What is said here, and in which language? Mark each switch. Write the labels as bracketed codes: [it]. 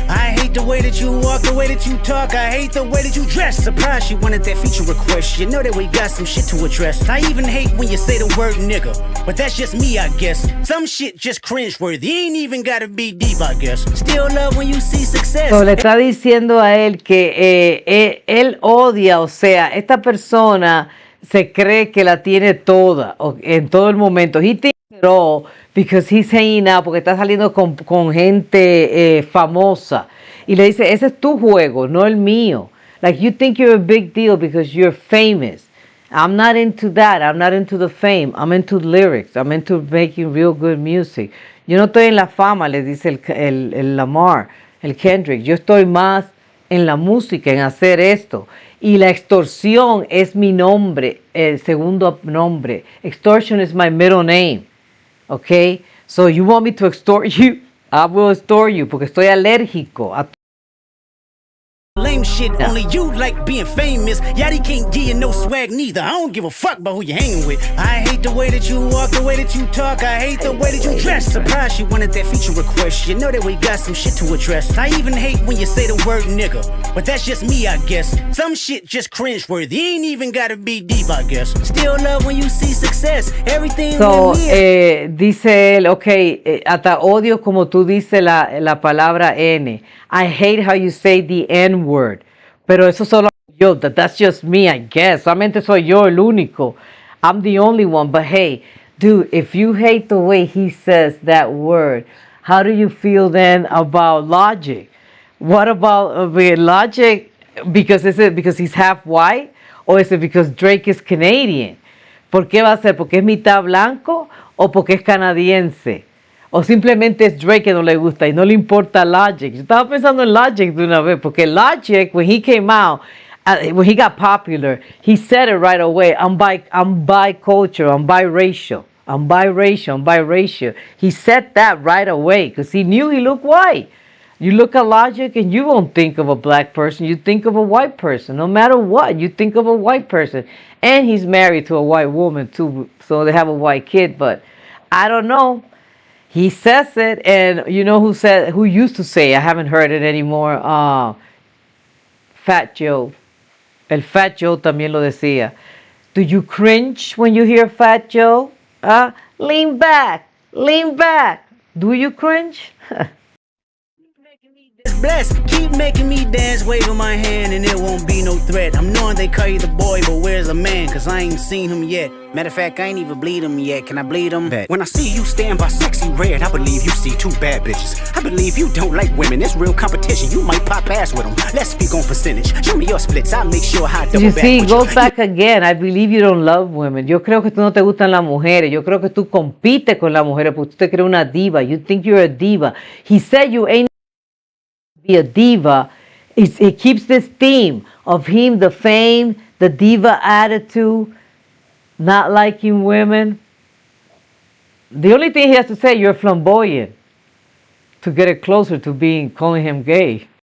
[en] I hate the way that you walk, the way that you talk. I hate the way that you dress. Surprised she wanted that feature request. You know that we got some shit to address. I even hate when you say the word nigga, but that's just me, I guess. Some shit just cringeworthy. Ain't even gotta be deep, I guess. Still love when you see success. [es] So, le está diciendo a él que él odia, o sea, esta persona se cree que la tiene toda en todo el momento. [en] He thinks it all because he's hanging out, [es] porque está saliendo con gente famosa. Y le dice, ese es tu juego, no el mío. [en] Like, you think you're a big deal because you're famous. I'm not into that. I'm not into the fame. I'm into lyrics. I'm into making real good music. [es] Yo no estoy en la fama, le dice el Lamar, el Kendrick. Yo estoy más en la música, en hacer esto. Y la extorsión es mi nombre, el segundo nombre. [en] Extortion is my middle name. Okay? So you want me to extort you? I will extort you [es] porque estoy alérgico a [en] lame shit, only you like being famous. Yachty can't give you no swag neither. I don't give a fuck about who you hanging with. I hate the way that you walk, the way that you talk. I hate the way that you dress. Surprised she wanted that feature request. You know that we got some shit to address. I even hate when you say the word nigga, but that's just me, I guess. Some shit just cringeworthy. Ain't even gotta be deep, I guess. Still love when you see success. Everything So, with me. [es] dice él, ok, hasta odio como tú dices la palabra N. [en] I hate how you say the N-word. [es] Pero eso solo yo, [en] that's just me, I guess. [es] Solamente soy yo el único. [en] I'm the only one. But hey, dude, if you hate the way he says that word, how do you feel then about Logic? What about Logic? Because is it because he's half white? Or is it because Drake is Canadian? [es] ¿Por qué va a ser? ¿Porque es mitad blanco o porque es canadiense? O simplemente es Drake que no le gusta y no le importa Logic. Yo estaba pensando en Logic de una vez, porque [en] Logic, when he came out, when he got popular, he said it right away. I'm bicultural, I'm biracial, I'm biracial, I'm biracial. He said that right away because he knew he looked white. You look at Logic and you won't think of a black person. You think of a white person. No matter what, you think of a white person. And he's married to a white woman too, so they have a white kid. But I don't know. He says it, and you know who used to say, I haven't heard it anymore, Fat Joe. [es] El Fat Joe también lo decía. [en] Do you cringe when you hear Fat Joe? Lean back, lean back. Do you cringe? Blessed, keep making me dance, waving my hand, and it won't be no threat. I'm knowing they call you the boy, but where's the man? Cause I ain't seen him yet. Matter of fact, I ain't even bleed him yet. Can I bleed him? When I see you stand by sexy red, I believe you see two bad bitches. I believe you don't like women, it's real competition. You might pop ass with them. Let's speak on percentage. Show me your splits, I'll make sure I double You back see, with goes back again. I believe you don't love women. [es] Yo creo que tú no te gustan las mujeres. Yo creo que tú compites con las mujeres porque tú te crees una diva. [en] You think you're a diva. He said you ain't be a diva. It keeps this theme of him, the fame, the diva attitude, not liking women. The only thing he has to say, you're flamboyant, to get it closer to calling him gay.